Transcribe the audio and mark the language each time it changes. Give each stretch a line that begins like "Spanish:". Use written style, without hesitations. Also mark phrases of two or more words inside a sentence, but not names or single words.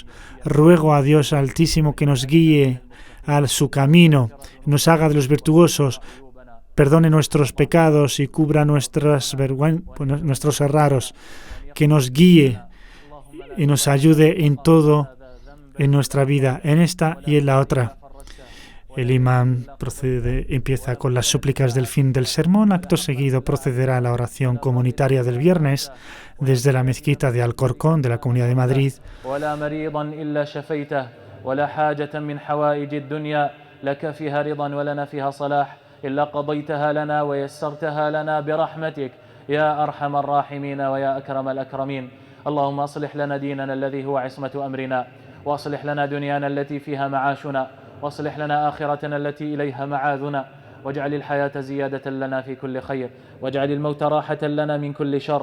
Spanish: Ruego a Dios Altísimo que nos guíe a su camino, nos haga de los virtuosos, perdone nuestros pecados y cubra nuestros errores, que nos guíe y nos ayude en todo en nuestra vida, en esta y en la otra. El imán empieza con las súplicas del fin del sermón. Acto seguido procederá a la oración comunitaria del viernes desde la mezquita de Alcorcón de la Comunidad de Madrid.
Arabic: إلا قضيتها لنا ويسرتها لنا برحمتك يا أرحم الراحمين ويا أكرم الأكرمين. اللهم أصلح لنا ديننا الذي هو عصمة أمرنا، وأصلح لنا دنيانا التي فيها معاشنا، وأصلح لنا آخرتنا التي إليها معاذنا، واجعل الحياة زيادة لنا في كل خير، واجعل الموت راحة لنا من كل شر.